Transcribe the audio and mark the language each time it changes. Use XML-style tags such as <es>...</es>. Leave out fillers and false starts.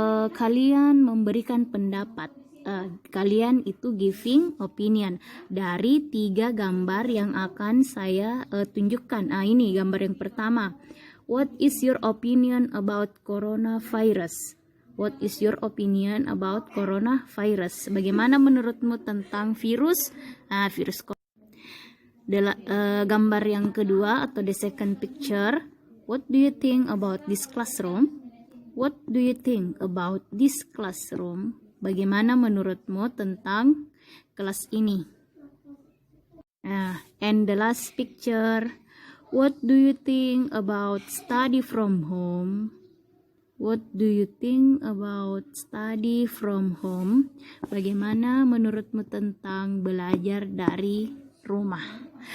<id>Kalian memberikan pendapat. Kalian itu giving opinion dari 3 gambar yang akan saya tunjukkan. Ini gambar yang pertama.</id> <en>What is your opinion about coronavirus? What is your opinion about coronavirus?</en> <id>Bagaimana menurutmu tentang virus? Virus corona. Gambar yang kedua atau</id> <en>the second picture. What do you think about this classroom? What do you think about this classroom?</en> <id>Bagaimana menurutmu tentang kelas ini?</id> <en>And the last picture, what do you think about study from home? What do you think about study from home?</en> <id>Bagaimana menurutmu tentang belajar dari rumah?</id>